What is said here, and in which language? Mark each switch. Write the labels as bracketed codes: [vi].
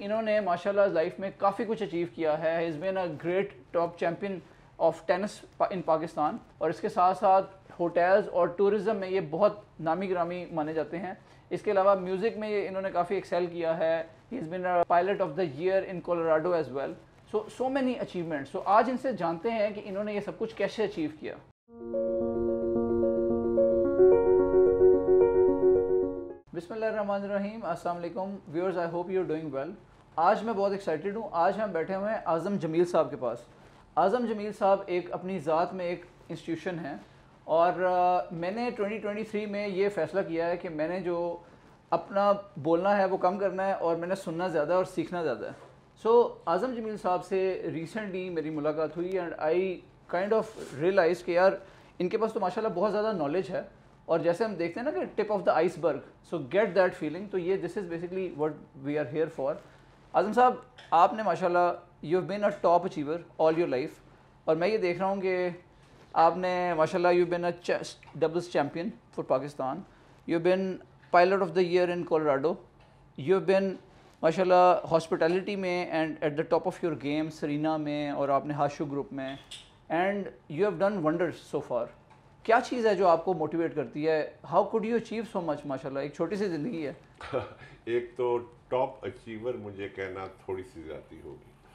[ur] انہوں نے ماشاءاللہ لائف میں کافی کچھ اچیو کیا ہے. [en] he is been a great top champion of tennis in Pakistan, [ur] اور اس کے ساتھ ساتھ ہوٹلز اور ٹورزم میں یہ بہت نامی گرامی مانے جاتے ہیں. اس کے علاوہ میوزک میں انہوں نے کافی ایکسیل کیا ہے. [en] He is been a pilot of the year in Colorado as well. So many achievements. [ur] سو آج ان سے جانتے ہیں کہ انہوں نے یہ سب کچھ کیسے اچیو کیا. [ar] بسم اللہ الرحمن الرحیم. السلام علیکم [en] Viewers, I hope you are doing well. [ur] آج میں بہت ایکسائٹیڈ ہوں. آج ہم بیٹھے ہوئے ہیں اعظم جمیل صاحب کے پاس. اعظم جمیل صاحب ایک اپنی ذات میں ایک انسٹیٹیوشن ہیں, اور میں نے 2023 میں یہ فیصلہ کیا ہے کہ میں نے جو اپنا بولنا ہے وہ کم کرنا ہے, اور میں نے سننا زیادہ اور سیکھنا زیادہ ہے. سو اعظم جمیل صاحب سے ریسنٹلی میری ملاقات ہوئی, [en] and I kind of realize [ur] کہ یار ان کے پاس تو ماشاءاللہ بہت زیادہ نالج ہے, اور جیسے ہم دیکھتے ہیں نا کہ ٹپ آف دا آئس برگ, [en] So get that feeling. تو یہ this is basically what we are here for. [ur] اعظم صاحب, آپ نے ماشاءاللہ [en] you have been a top achiever all your life, [ur] اور میں یہ دیکھ رہا ہوں کہ آپ نے ماشاءاللہ [en] You been a doubles champion for Pakistan. You been pilot of the year in Colorado. You been ماشاءاللہ hospitality میں and at the top of your game Serena میں, [ur] اور آپ نے ہاشو گروپ میں, [en] And you have done wonders so far. [ur] کیا چیز ہے جو آپ کو موٹیویٹ کرتی ہے؟ [en] How could you achieve so much? [ur] ماشاءاللہ ایک چھوٹی سی زندگی ہے. ایک تو ٹاپ اچیور مجھے کہنا تھوڑی سی زیادتی ہوگی.